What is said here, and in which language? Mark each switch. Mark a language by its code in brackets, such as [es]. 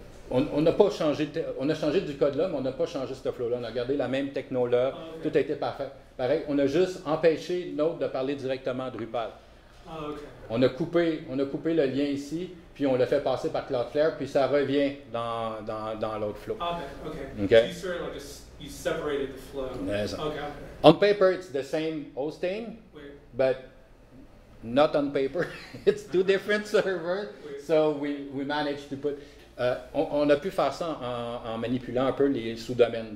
[fr] On n'a pas changé, on a changé du code là, mais on n'a pas changé ce flow-là. On a gardé la même techno là. Okay. Tout a été parfait. Pareil, on a juste empêché Node de parler directement à Drupal. [en] Okay. [fr] On a coupé le lien ici, puis on l'a fait passer par Cloudflare, puis ça revient dans l'autre flow. [en] Okay. So you separated the flow. Yes. Okay. On paper, it's the same hosting, but not on paper. It's two different servers. So we managed to put. [fr] On a pu faire ça en manipulant un peu les sous-domaines.